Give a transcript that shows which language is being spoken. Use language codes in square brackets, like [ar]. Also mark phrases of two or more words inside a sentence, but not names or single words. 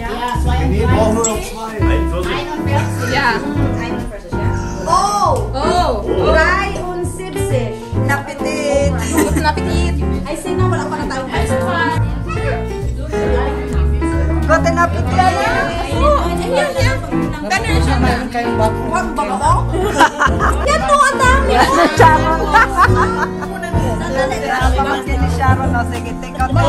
[de] Ja. Oh! Oh! Drei und 70. Napitit! Guten Appetit! [tl] Ay, sino? Wala pa na tayong ice cream. [de] Guten Appetit! [tl] Oh, yan, yan. Ganun siya. Huwag ba ba? Yan to, ang dami. Sharon! Sandali. Pamangkin ni Sharon, no? Sige, [en] take out [tl] na